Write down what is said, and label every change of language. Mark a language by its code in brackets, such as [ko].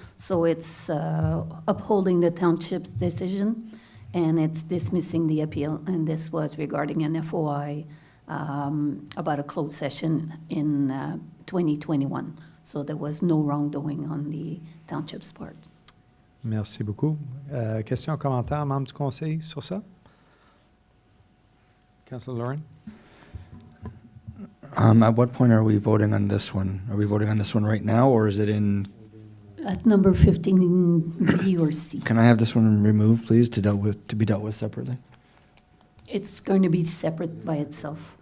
[en] So it's upholding the township's decision, and it's dismissing the appeal. And this was regarding an FOI about a closed session in 2021. So there was no wrongdoing on the township's part. [fr] Merci beaucoup. Questions, commentaires, membres du conseil sur ça? [en] Councillor Lauren? At what point are we voting on this one? Are we voting on this one right now, or is it in? At number 15, B or C. Can I have this one removed, please, to be dealt with separately? It's going to be separate by itself.